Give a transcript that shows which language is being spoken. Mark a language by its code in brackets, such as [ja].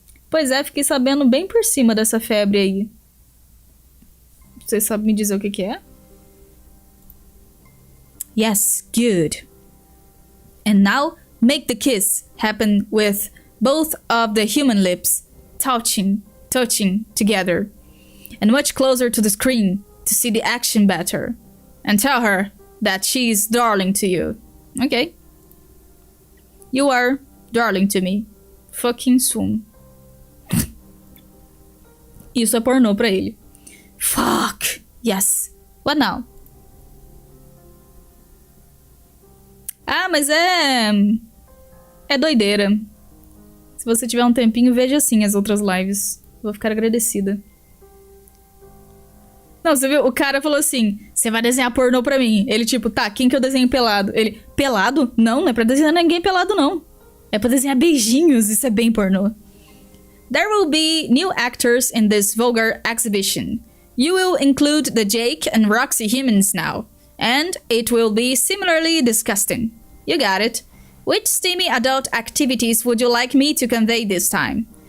[pt] Pois é, fiquei sabendo bem por cima dessa febre aí. Você sabe me dizer o que é? [en] Yes, good. And now, make the kiss happen with both of the human lips touching together. And much closer to the screen to see the action better. And tell her that she is darling to you. Okay. You are darling to me. Fucking soon. [pt] Isso é pornô pra ele. [en] Fuck. Yes. What now? [pt] Ah, mas é doideira. Se você tiver um tempinho, veja assim as outras lives. Vou ficar agradecida. Não, você viu? O cara falou assim, você vai desenhar pornô pra mim. Ele tipo, tá, quem que eu desenho pelado? Ele, pelado? Não é pra desenhar ninguém pelado, não. É pra desenhar beijinhos, isso é bem pornô. [en] There will be new actors in this vulgar exhibition. You will include the Jake and Roxy humans now. And it will be similarly disgusting. You got it. Which steamy adult activities would you like me to convey this time?